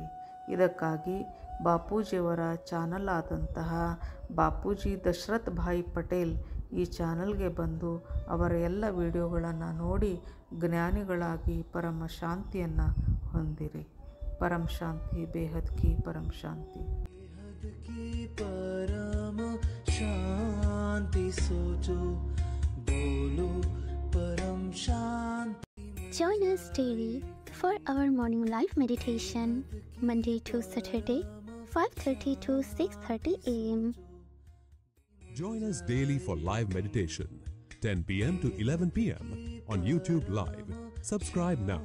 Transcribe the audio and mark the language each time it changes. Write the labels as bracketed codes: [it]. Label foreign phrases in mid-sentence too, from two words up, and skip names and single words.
[kn] ಇದಕ್ಕಾಗಿ ಬಾಪೂಜಿಯವರ ಚಾನಲ್ ಆದಂತಹ ಬಾಪೂಜಿ ದಶರಥ್ ಭಾಯ್ ಪಟೇಲ್ ಈ ಚಾನಲ್ಗೆ ಬಂದು ಅವರ ಎಲ್ಲ ವಿಡಿಯೋಗಳನ್ನು ನೋಡಿ ಜ್ಞಾನಿಗಳಾಗಿ ಪರಮ ಶಾಂತಿಯನ್ನು ಹೊಂದಿರಿ. [hi] परम शांति, बेहद की परम शांति. परम शांति सोचो बोलो परम शांति. [en] Join us daily for our morning live meditation, Monday to Saturday, 5:30 to 6:30 a.m. Join us daily for live meditation, 10 p.m. to 11 p.m. on YouTube Live. Subscribe now.